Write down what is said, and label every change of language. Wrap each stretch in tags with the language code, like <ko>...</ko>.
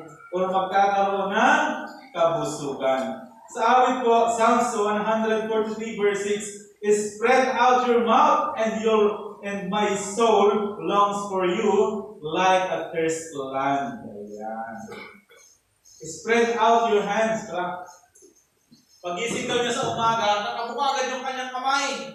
<tl>O magkakaroon ng kabusugan. Sa awit po,</tl> <en>Psalms 143 verse 6, Spread out your mouth and my soul longs for you like a thirst land. Ayan. Spread out your hands.</en> <tl>Pag-ising daw niya sa umaga, nakabukagan yung kanyang kamay.</tl>